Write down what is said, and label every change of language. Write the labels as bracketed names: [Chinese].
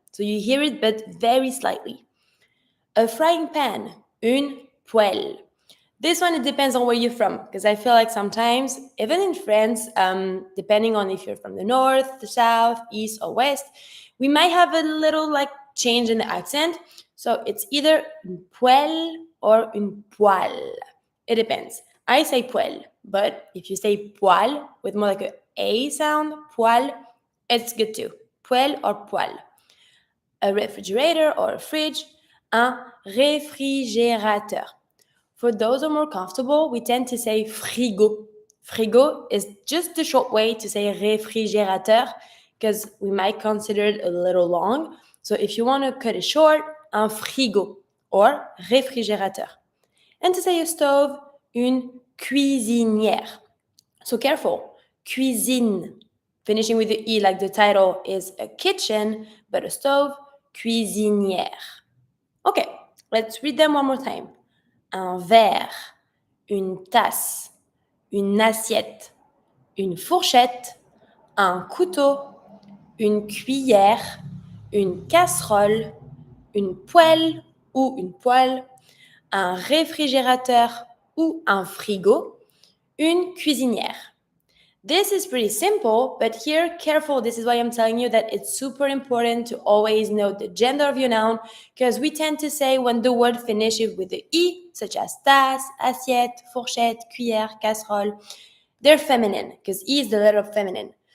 [English] So you hear it, but very slightly. A frying pan, [French] une poêle. [English] This one, it depends on where you're from, because I feel like sometimes, even in France, depending on if you're from the north, the south, east, or west, we might have a little change in the accent. So it's either [French] une poêle [English] or une poêle. It depends. I say poêle, but if you say poêle with more like a sound, poêle, it's good too. Poêle or poêle. A refrigerator or a fridge, [French] un réfrigérateur. [English] For those who are more comfortable, we tend to say frigo. Frigo is just the short way to say réfrigérateur, because we might consider it a little long. So if you want to cut it short, [French] un frigo [English] or réfrigérateur. And to say a stove, [French] une cuisinière. [English] So careful, cuisine. Finishing with the E like the title is a kitchen, but a stove, cuisinière. Okay, let's read them one more time. [French] Un verre, une tasse, une assiette, une fourchette, un couteau, une cuillère, une casserole, une poêle ou une poêle, un réfrigérateur ou un frigo, une cuisinière. [English] This is pretty simple, but here, careful, this is why I'm telling you that it's super important to always know the gender of your noun, because we tend to say when the word finishes with the E, such as tasse, assiette, fourchette, cuillère, casserole, they're feminine, because E is the letter of feminine.